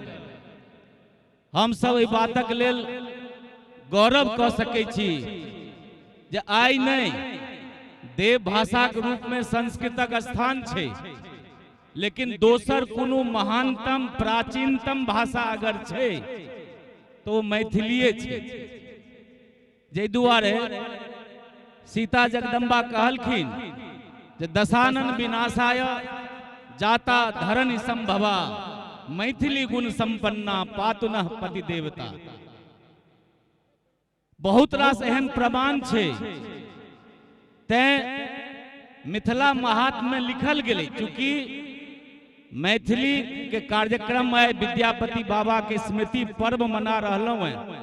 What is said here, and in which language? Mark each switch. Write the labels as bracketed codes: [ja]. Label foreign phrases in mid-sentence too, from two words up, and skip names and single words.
[mai] हम सब एहि बातक लेल गौरव कऽ सकै छी जे आइ नहीं देव भाषा के रूप में संस्कृतक स्थान छै लेकिन दोसर कोनो महानतम प्राचीनतम भाषा अगर छै तो मैथिलीए छै। जै दुआरे सीता जगदम्बा कहलखिन जे [sa] दशानन विनाशाय जाता धरणी संभवा मैथिली गुण संपन्ना पातुनः पति देवता। [mai] बहुत रास एहन प्रमाण छे तैं मिथिला महात्म में लिखल गेलै चूंकि मैथिली के कार्यक्रम में विद्यापति बाबा के स्मृति पर्व मना रहलहुं हैं।